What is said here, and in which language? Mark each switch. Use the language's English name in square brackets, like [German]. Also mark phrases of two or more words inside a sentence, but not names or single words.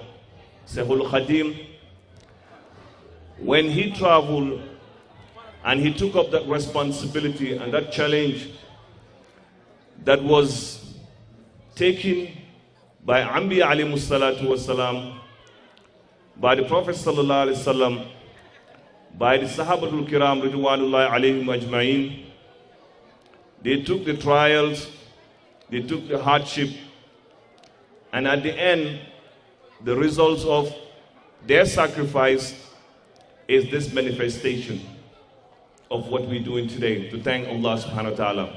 [English] Sahul Khadim, when he traveled and he took up that responsibility and that challenge that was taken by Anbiya [Arabic] عليه الصلاة والسلام, [English] by the Prophet [Arabic] صلى الله عليه وسلم, [English] by the [Arabic] الصحابة الكرام رضوان الله عليهم أجمعين. [English] They took the trials, they took the hardship, and at the end, the results of their sacrifice is this manifestation of what we're doing today, to thank Allah [Arabic] سبحانه وتعالى.